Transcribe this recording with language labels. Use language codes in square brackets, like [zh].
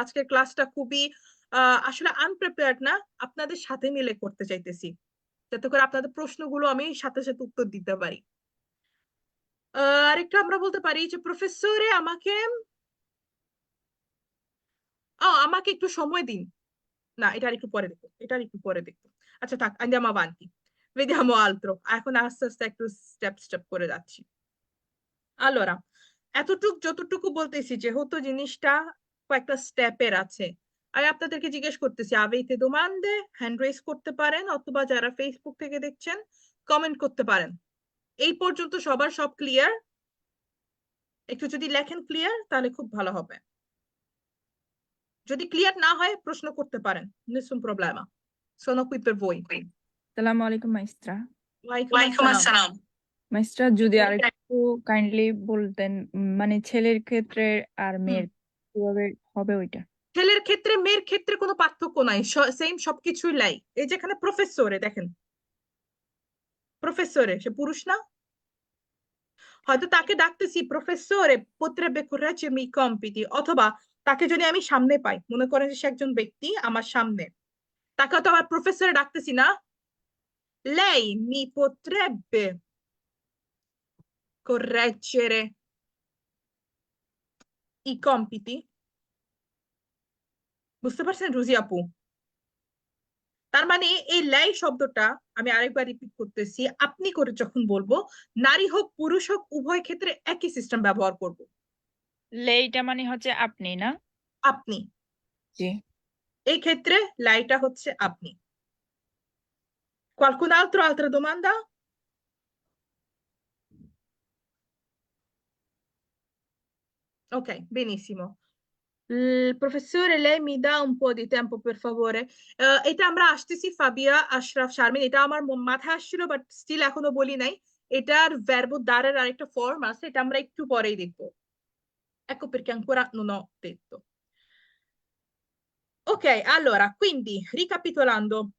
[bn] আজকের ক্লাসটা খুবই আসলে আনপ্রিপেয়ার্ড না, আপনাদের সাথে মিলে করতে চাইতেছি, যাতে করে আপনাদের প্রশ্নগুলো আমি সাথে সাথে উত্তর দিতে পারি। আরেকটা আমরা বলতে পারি যে প্রফেসরে আমাকে একটু সময় দিন। না, এটা আর একটু পরে দেখো, এটা আর একটু পরে দেখো। আচ্ছা থাক, [it] andiamo avanti, vediamo altro। [bn] এখন আস্তে আস্তে একটু স্টেপ স্টেপ করে যাচ্ছি। Allora, যতটুকু বলতেছি, যেহেতু জিনিসটা কয়েকটা স্টেপের আছে, আমি আপনাদেরকে জিজ্ঞেস করতেছি, [it] avete domande, [bn] হ্যান্ড রেজ করতে পারেন, অথবা যারা ফেসবুক থেকে দেখছেন কমেন্ট করতে পারেন। এই পর্যন্ত সবার সব ক্লিয়ার? একটু যদি লেখেন ক্লিয়ার তাহলে খুব ভালো হবে। যদি ক্লিয়ার না হয় প্রশ্ন করতে পারেন, [it] nessun problema, sono qui per voi। [bn] আসসালামু আলাইকুম মাইস্ট্রা। ওয়ালাইকুম আসসালাম। মাইস্ট্রা, যদি আর একটু কাইন্ডলি বলতেন, মানে ছেলের ক্ষেত্রে আর মেয়ের কিভাবে হবে ওইটা। ছেলের ক্ষেত্রে মেয়ের ক্ষেত্রে কোনো পার্থক্য নাই, সেম সবকিছুই লাই। এই যেখানে প্রফেসরে দেখেন, প্রফেসরে সে পুরুষ না? হয়তো তাকে ডাকতেছি প্রফেসরে [it] potrebbe correggermi i compiti, [bn] অথবা তাকে যদি আমি সামনে পাই, মনে করেন যে সে একজন ব্যক্তি আমার সামনে, তাকে তো আমার প্রফেসরে ডাকতেছি না। [it] lei mi potrebbe correggere i compiti? [bn] বুঝতে পারছেন রুজি আপু? তার মানে এই লাই শব্দটা আমি আরেকবার রিপিট করতেছি, আপনি করে যখন বলবো, নারী হোক পুরুষ হোক উভয় ক্ষেত্রে একই সিস্টেম ব্যবহার করব। লেইটা মানে হচ্ছে আপনি, না? আপনি, জি। এই ক্ষেত্রে লাইটা হচ্ছে আপনি। [it] qualcun altro, altra domanda? Ok, benissimo। প্রফেসরে lei mi dà un po' di tempo per favore? [bn] এটা আমরা আসতেছি ফাবিয়া আশরাফ শারমিন, এটা আমার মাথায় আসছিল বাট স্টিল এখনো বলি নাই। এটার ভার্ব দাঁড়ের আরেকটা ফর্ম আছে, এটা আমরা একটু পরেই দেখবো। [it] Ecco perché ancora non ho detto. Ok, allora, quindi ricapitolando.